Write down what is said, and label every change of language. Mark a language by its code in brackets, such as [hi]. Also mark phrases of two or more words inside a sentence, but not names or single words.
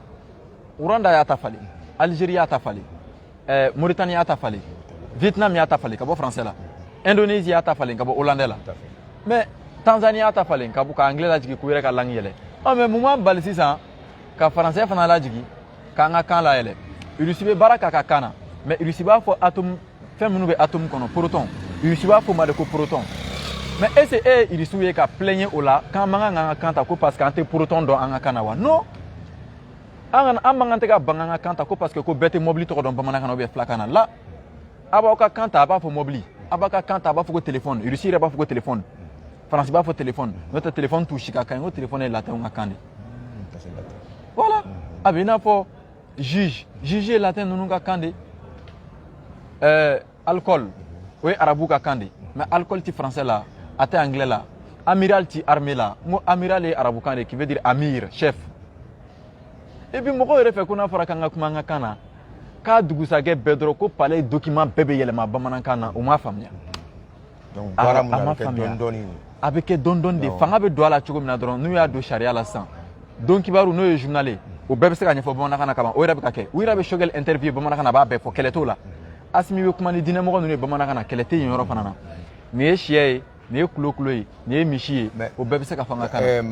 [bm] Rwanda y'a ta falen Algérie y'a ta falen Mauritanie y'a ta falen Vietnam y'a ta falen ka bɔ français la Indonésie y'a ta falen ka bɔ hollandais la mais Tanzanie y'a ta falen ka bɔ ka anglais lajigin k'u yɛrɛ ka langue yɛlɛ mais mun b'an bali sisan ka français fana lajigin k'an ka kan layɛlɛ Russie bɛ baara k'a ka kan na mais Russie b'a fɔ atome fɛn minnu bɛ atome kɔnɔ proton Russie b'a fɔ o ma de ko proton [fr] mais est ce que [bm] e ye Russie ye ka plaigner o la k'an man kan k'an ka kan ta ko parce que an tɛ proton dɔn an ka kan na wa non an man kan tɛ ka ban an ka kan ta ko parce que ko bɛɛ tɛ mobili tɔgɔ dɔn bamanankan na ou bien filakan na la a b'aw ka kan ta a b'a fɔ mobili a b'a ka kan ta a b'a fɔ ko téléphone Russie yɛrɛ b'a fɔ ko téléphone Faransi b'a fɔ téléphone n'o tɛ téléphone t'u si ka kan ye ko téléphone ye latin ka kan de voilà a bɛ i n'a fɔ juge ye latin ninnu ka kan de alcool o ye arabu ka kan de mais alcool ti français la a tɛ anglais la amiral ti armée la n ko amiral ye arabu kan de [fr] qui veut dire amir chef et puis [bm] mɔgɔw yɛrɛ fɛ ko n'a fɔra k'an ka kuma an ka kan na k'a dugusajɛ bɛɛ dɔrɔn ko [fr] palais document [bm] bɛɛ bɛ yɛlɛma bamanankan na o m'a faamuya. donc baara mun na kɛ dɔɔni a bɛ kɛ dɔɔni de fanga bɛ don a la cogo min na dɔrɔn n'u y'a don sariya la sisan don kibaru n'o ye journal ye o bɛɛ bɛ se ka ɲɛfɔ bamanankan na kaban o yɛrɛ bɛ ka kɛ u yɛrɛ bɛ Choguel interview bamanankan na a b'a bɛɛ fɔ kɛlɛ t'o la Asimi bɛ kuma ni diinɛmɔgɔ ninnu ye bamanankan na kɛlɛ tɛ yen yɔrɔ fana na nin ye sɛ ye nin ye kulo ye nin ye misi ye o bɛɛ bɛ se ka fanga kan na.